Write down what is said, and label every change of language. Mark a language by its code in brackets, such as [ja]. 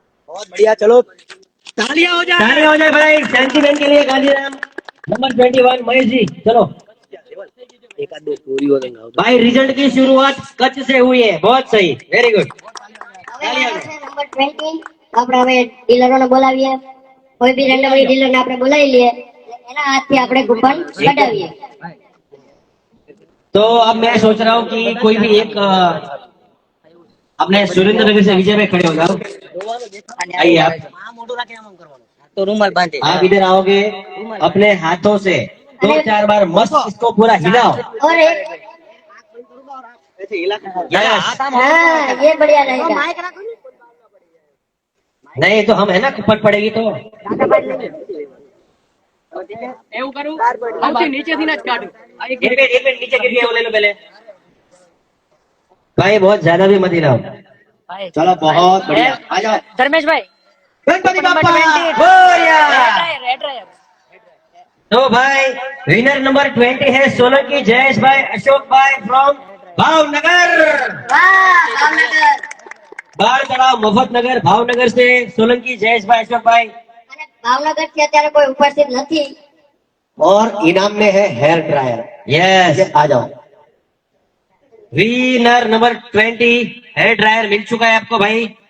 [hi] बहुत बढ़िया, चलो तालियां हो जाए। ताली हो जाए भाई शांतिबेन के लिए। गांधीधाम नंबर 21 महेश जी, चलो। एक आध दो पूरी हो गई। भाई रिजल्ट की शुरुआत कच्छ से हुई है, बहुत सही, वेरी गुड। [gu] હવે આવ્યો છે નંબર 20. આપણે હવે ડીલરોને બોલાવીએ. કોઈ બી રેન્ડમલી ડીલરને આપણે બોલાવી લઈએ. એના હાથથી આપણે કૂપન કઢાવીએ. [hi] तो अब मैं सोच रहा हूँ कि कोई भी एक अपने सुरेंद्र नगर से विजय में खड़े हो जाओ। आइए आप तो रूमाल बांधे। आप इधर आओगे, अपने हाथों से 2-4 बार मस्त इसको पूरा हिलाओ। और एक ऐसे हिला के [en] Yes. [hi] हाँ ये बढ़िया रहेगा. नहीं तो हम है ना, कुपन पड़ेगी तो। [gu] એવું કરું સૌથી નીચેથી જ કાઢું આ એક [hi] एक मिनट नीचे गिर गया, वो ले लो पहले। भाई बहुत ज्यादा भी मत हिलाओ। भाई चलो बहुत बढ़िया, आ जाओ। धर्मेश भाई गणपति बाप्पा 20 बोलिया। रेड ड्राइवर तो भाई विनर नंबर 20 है सोलंकी जयेश भाई अशोक भाई फ्रॉम भावनगर। [gu] વાહ ભાવનગર. [hi] बाढ़ तलाव मुफतनगर भावनगर से सोलंकी जयेश भाई अशोक भाई। [gu] અને ભાવનગર થી અત્યારે કોઈ ઉપસ્થિત નથી. [hi] और इनाम में है हेयर ड्रायर। यस, आ जाओ। विनर नंबर 20 हेयर ड्रायर मिल चुका है आपको भाई।